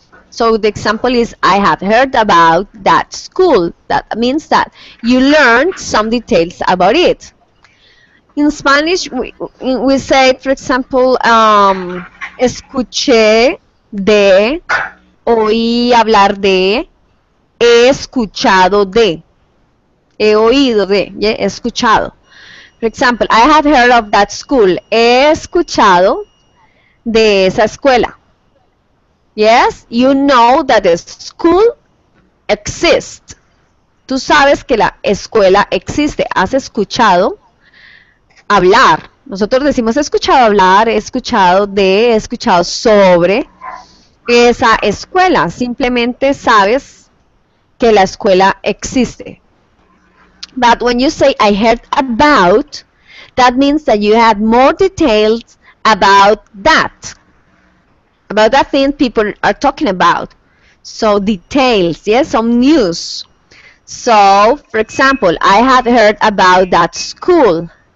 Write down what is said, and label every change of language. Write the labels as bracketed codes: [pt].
[en] So the example is, I have heard about that school. That means that you learned some details about it. In Spanish, we say, for example, [es] escuché de, oí hablar de, he escuchado de, he oído de, yeah, he escuchado. [en] For example, I have heard of that school. [es] He escuchado de esa escuela. [en] Yes, you know that the school exists. [es] Tú sabes que la escuela existe. Has escuchado hablar. Nosotros decimos he escuchado hablar, he escuchado de, he escuchado sobre esa escuela. Simplemente sabes que la escuela existe. [en] But when you say I heard about, that means that you had more details about that thing people are talking about. So details, yes, some news. So, for example, I have heard about that school.